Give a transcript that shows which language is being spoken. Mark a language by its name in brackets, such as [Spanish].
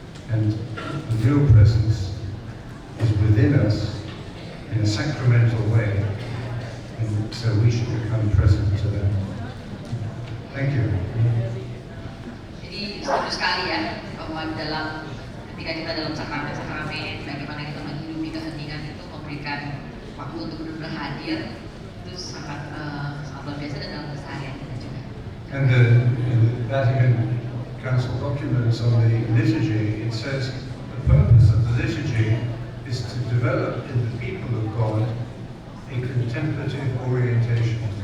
[English] And the real presence is within us in a sacramental way, and so we should become present to that. Thank you. [Indonesian] Jadi setuju sekali ya bahwa ketika kita dalam sakramen, bagaimana kita menghidupi keheningan itu, memberikan waktu untuk benar-benar hadir, itu sangat luar biasa dan dalam keseharian kita juga. [English] And in the Vatican Council documents on the liturgy, it says the purpose of the liturgy is to develop in the people of God a contemplative orientation.